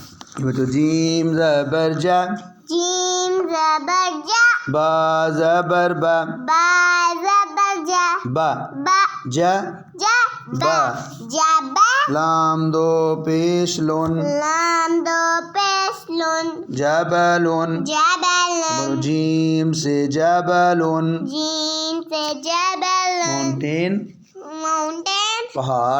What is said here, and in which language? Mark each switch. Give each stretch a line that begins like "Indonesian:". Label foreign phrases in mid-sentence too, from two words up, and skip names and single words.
Urdu: بچو جیم زبر جا، جیم زبر جا، با زبر با، با زبر جا، با با جا جا با، جبا، لام دو پیش لون، لام دو پیش لون، جبلون، جبلن، جیم سے جبلون، جیم سے جبلن، ماؤنٹین ماؤنٹین، پہاڑ۔